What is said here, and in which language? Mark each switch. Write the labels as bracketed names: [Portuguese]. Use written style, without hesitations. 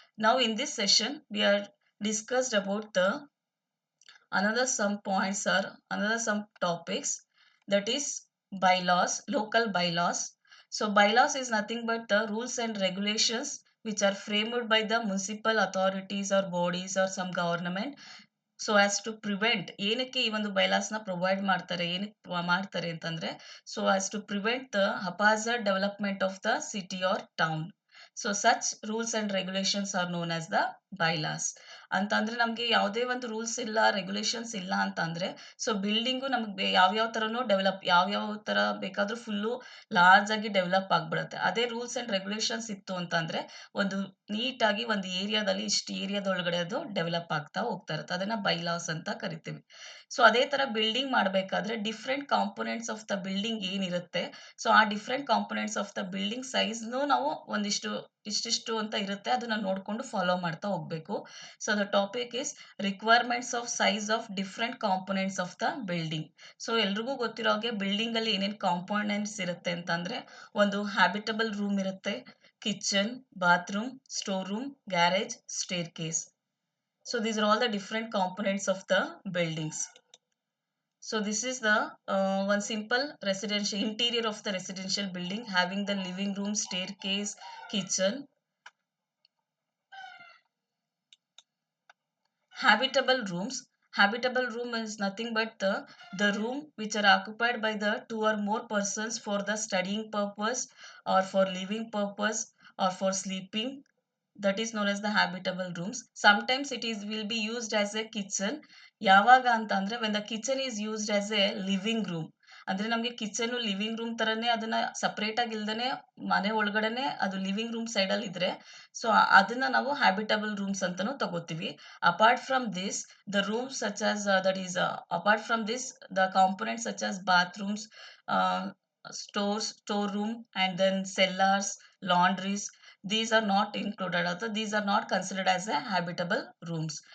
[English] Now in this session we are discussed about the another some points or another some topics, that is bylaws, local bylaws. So bylaws is nothing but the rules and regulations which are framed by the municipal authorities or bodies or some government so as to prevent, [Kannada] ಏನಕ್ಕೆ ಈ ಒಂದು ಬೈಲಾಸ್ನ provide ಮಾಡ್ತಾರೆ, ಏನಕ್ಕೆ ಮಾಡ್ತಾರೆ ಅಂತಂದ್ರೆ, [English] So as to prevent the haphazard development of the city or town. So such rules and regulations are known as the bylaws. [Kannada] ಅಂತಂದ್ರೆ ನಮಗೆ ಯಾವುದೇ ಒಂದು ರೂಲ್ಸ್ ಇಲ್ಲ, ರೆಗ್ಯುಲೇಷನ್ಸ್ ಇಲ್ಲ ಅಂತಂದ್ರೆ, ಸೊ ಬಿಲ್ಡಿಂಗು ನಮಗೆ ಯಾವ್ಯಾವ ಥರನೂ ಡೆವಲಪ್, ಯಾವ್ಯಾವ ಥರ ಬೇಕಾದ್ರೂ ಫುಲ್ಲು ಲಾರ್ಜ್ ಆಗಿ ಡೆವಲಪ್ ಆಗ್ಬಿಡುತ್ತೆ. ಅದೇ ರೂಲ್ಸ್ ಅಂಡ್ ರೆಗ್ಯುಲೇಷನ್ಸ್ ಇತ್ತು ಅಂತಂದ್ರೆ, ಒಂದು ನೀಟಾಗಿ ಒಂದು ಏರಿಯಾದಲ್ಲಿ ಇಷ್ಟು ಏರಿಯಾದೊಳಗಡೆ ಅದು ಡೆವಲಪ್ ಆಗ್ತಾ ಹೋಗ್ತಾ ಇರುತ್ತೆ. ಅದನ್ನ ಬೈಲಾಸ್ ಅಂತ ಕರಿತೀವಿ. ಸೊ ಅದೇ ತರ ಬಿಲ್ಡಿಂಗ್ ಮಾಡಬೇಕಾದ್ರೆ different components of the building ಏನಿರುತ್ತೆ, ಸೊ ಆ different components of the building ಸೈಜ್‌ನು ನಾವು ಒಂದಿಷ್ಟು ಇಷ್ಟಿಷ್ಟು ಅಂತ ಇರುತ್ತೆ. ಅದನ್ನ ನೋಡ್ಕೊಂಡು ಫಾಲೋ ಮಾಡ್ತಾ ಹೋಗ್ಬೇಕು. [English] So the topic is requirements of size of different components of the building. [Kannada] So ಎಲ್ರಿಗೂ ಗೊತ್ತಿರೋ ಹಾಗೆ ಬಿಲ್ಡಿಂಗ್ ಅಲ್ಲಿ ಏನೇನ್ ಕಾಂಪೊನೆಂಟ್ಸ್ ಇರುತ್ತೆ ಅಂತಂದ್ರೆ, ಒಂದು ಹ್ಯಾಬಿಟಬಲ್ ರೂಮ್ ಇರುತ್ತೆ, kitchen, bathroom, storeroom, garage, staircase. [English] So these are all the different components of the buildings. So this is the one simple residential interior of the residential building, having the living room, staircase, kitchen. Habitable rooms. Habitable room is nothing but the room which are occupied by the two or more persons for the studying purpose or for living purpose or for sleeping. That is known as the habitable rooms. Sometimes it is will be used as a kitchen. [Kannada] ಯಾವಾಗ ಅಂತ ಅಂದ್ರೆ [English] when the kitchen is used as a living room. [Kannada] ಅಂದ್ರೆ ನಮಗೆ kitchen living room ತರನೇ ಅದನ್ನ separate ಆಗಿ ಇಲ್ದೇನೆ ಮನೆ ಒಳಗಡೆನೆ ಅದು ಲಿವಿಂಗ್ ರೂಮ್ ಸೈಡ್ ಅಲ್ಲಿ ಇದ್ರೆ, ಸೊ ಅದನ್ನ ನಾವು ಹ್ಯಾಬಿಟಬಲ್ ರೂಮ್ಸ್ ಅಂತಾನೂ ತಗೋತೀವಿ. [English] Apart from this, the rooms such as that is apart from this, the components such as bathrooms, uh, stores, storeroom, and then cellars, laundries, these are not included, or these are not considered as a habitable rooms.